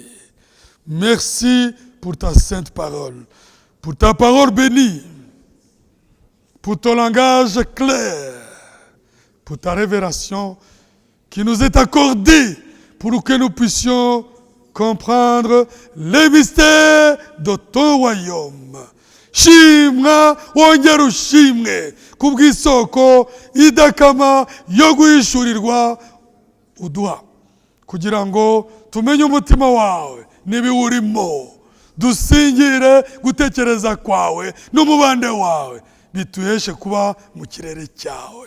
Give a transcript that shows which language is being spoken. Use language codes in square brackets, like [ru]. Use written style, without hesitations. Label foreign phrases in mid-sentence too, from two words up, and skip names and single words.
[fr] Merci pour ta sainte parole, pour ta parole bénie, pour ton langage clair, pour ta révélation qui nous est accordée pour que nous puissions comprendre les mystères de ton royaume. [rw] Shimwa wongera ushimwe kubw'isoko idakama yo guhishurirwa uduha, kugira ngo tumenye umutima wawe n'ibiwurimo, dusingire gutekereza kwawe n'umubande wawe, bituheshe kuba mu kirere cyawe.